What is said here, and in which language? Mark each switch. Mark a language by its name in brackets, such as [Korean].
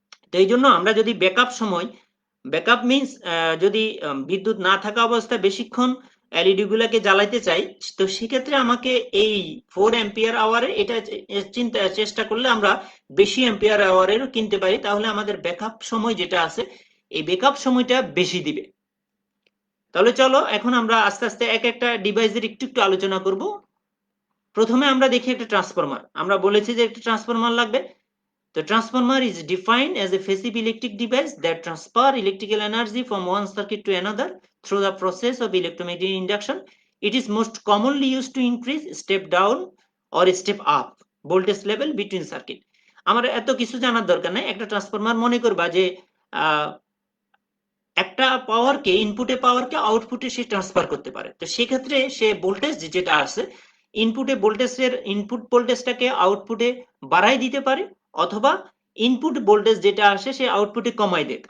[Bangla] তো এই জন্য আমরা যদি ব্যাকআপ সময়, ব্যাকআপ মিন্স যদি বিদ্যুৎ না থাকা অবস্থায় বেশিক্ষণ এলইডি গুলাকে জ্বালাইতে চাই, তো সেক্ষেত্রে আমাকে এই 4 অ্যাম্পিয়ার আওয়ারে এটা চেষ্টা করলে আমরা বেশি অ্যাম্পিয়ার আওয়ারেরও কিনতে পারি, তাহলে আমাদের ব্যাকআপ সময় যেটা আছে এই ব্যাকআপ সময়টা বেশি দিবে। তাহলে চলো এখন আমরা আস্তে আস্তে এক একটা ডিভাইসের একটু একটু আলোচনা করব। প্রথমে আমরা দেখি একটা ট্রান্সফরমার। আমরা বলেছি যে একটা ট্রান্সফরমার লাগবে। [English] The transformer is defined as a passive electric device that transfer electrical energy from one circuit to another through the process of electromagnetic induction. It is most commonly used to increase step down or step up voltage level between circuit. [Bangla] আমার এত কিছু জানার দরকার নাই। একটা transformer মনে করবা যে একটা পাওয়ারকে, ইনপুটে পাওয়ারকে আউটপুটে সে ট্রান্সফার করতে পারে। তো সেক্ষেত্রে সে ভোল্টেজ যেটা আছে, ইনপুটে ভোল্টেজের ইনপুট ভোল্টেজটাকে আউটপুটে বাড়াই দিতে পারে, অথবা ইনপুট ভোল্টেজ যেটা আসে সে আউটপুটে কমাই দেয়।